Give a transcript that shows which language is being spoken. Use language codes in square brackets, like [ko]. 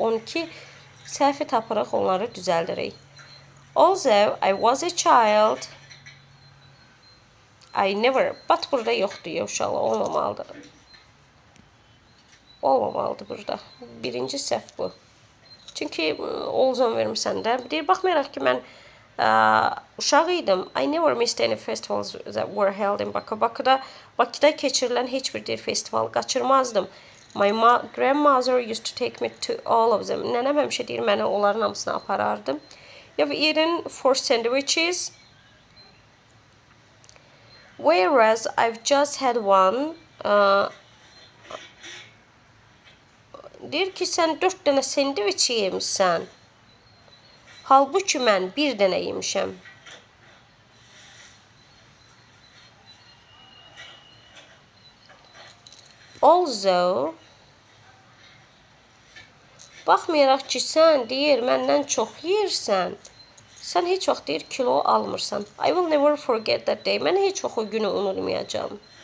[az] 12 səhvi tapırıq, onları düzəldirik. [en] Also, I was a child. I never. But [az] burada yoxdur, uşaqlar, olmamalıdır. Olmamalıdır burada. Birinci səhv bu. Çünki olzon vermişsən də. Deyir, baxmayaraq ki, mən uşaq idim. [en] I never missed any festivals that were held in Bakı. [az] Bakıda keçirilən heç bir festival qaçırmazdım. [en] My grandmother used to take me to all of them. [az] Nənəm həmişə deyir, mənə onların hamısına aparardım. [en] You've eaten 4 sandwiches. Whereas I've just had one. [az] Deyir ki, sən 4 dənə sandviç yemişsən. Halbuki mən bir dənə yemişəm. Also, baxmayaraq ki, sən deyir, məndən çox yeyirsən, sən heç vaxt deyir, kilo almırsan. [en] I will never forget that day. [az] Mən heç vaxt o günü unutmayacağım.